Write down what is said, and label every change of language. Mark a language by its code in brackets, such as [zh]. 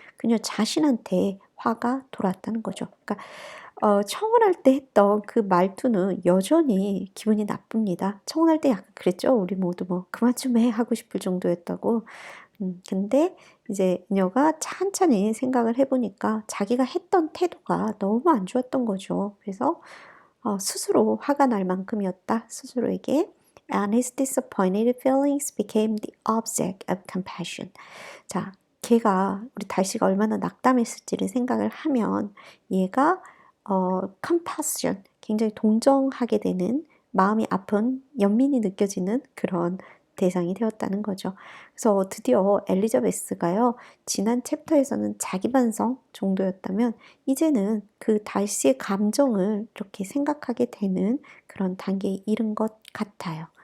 [ko] 그녀 자신한테 화가 돌았다는 거죠. 그러니까 청혼할 때 했던 그 말투는 여전히 기분이 나쁩니다. 청혼할 때 약간 그랬죠. 우리 모두 뭐 그만 좀 해 하고 싶을 정도였다고. 근데 이제 그녀가 찬찬히 생각을 해보니까 자기가 했던 태도가 너무 안 좋았던 거죠. 그래서 스스로 화가 날 만큼이었다. 스스로에게. [en] And his disappointed feelings became the object of compassion. [ko] 자, 걔가 우리 달씨가 얼마나 낙담했을지를 생각을 하면 얘가 compassion, 굉장히 동정하게 되는 마음이 아픈 연민이 느껴지는 그런 대상이 되었다는 거죠. 그래서 드디어 엘리자베스가요, 지난 챕터에서는 자기 반성 정도였다면 이제는 그 달씨의 감정을 이렇게 생각하게 되는 그런 단계에 이른 것 같아요.